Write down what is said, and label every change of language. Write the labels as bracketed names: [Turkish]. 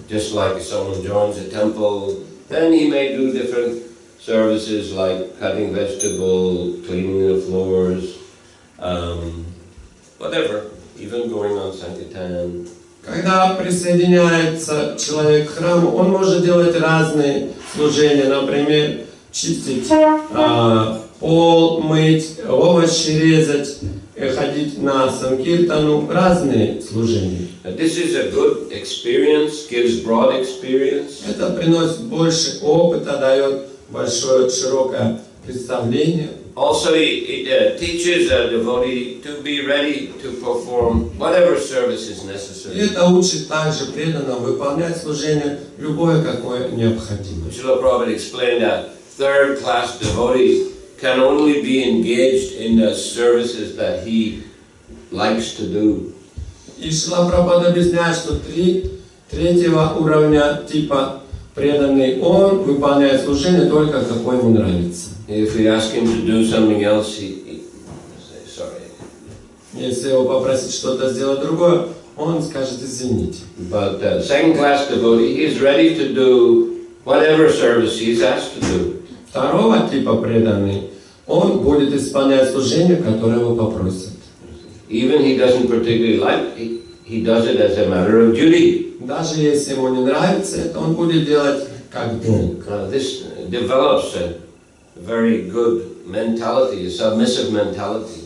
[English] Just like if someone joins a temple, then he may do different services like cutting vegetables, cleaning the floors, whatever, even going on Sankirtan. [Russian] Когда присоединяется человек к храму, он может делать разные служения, например, чистить пол, мыть, овощи резать, ходить на санкиртану, разные служения. [English] This is a good experience, gives broad experience. [Russian] Это приносит больше опыта, дает большое, широкое представление. [English] Also, it teaches a devotee to be ready to perform whatever service is [Russian] И [English] necessary. [Russian] это учит также преданным выполнять служение любое, какое необходимо. [English] Shrila Prabhupada explained that third-class devotees can only be engaged in the services that he likes to do. [Russian] И Шрила Прабхупада объясняет, что третьего уровня типа преданный, он выполняет служение только какое ему нравится. [English] If we ask him to do something else, he say sorry. [Russian] Если его попросить что-то сделать другое, он скажет извините. [English] But second-class devotee, he is ready to do whatever service he is asked to do. [Russian] Второго типа преданный, он будет исполнять служение, которое его попросят. [English] Even he doesn't particularly like, he does it as a matter of duty. [Russian] Даже если ему не нравится это, он будет делать как долг. [English] This develops a very good mentality, a submissive mentality.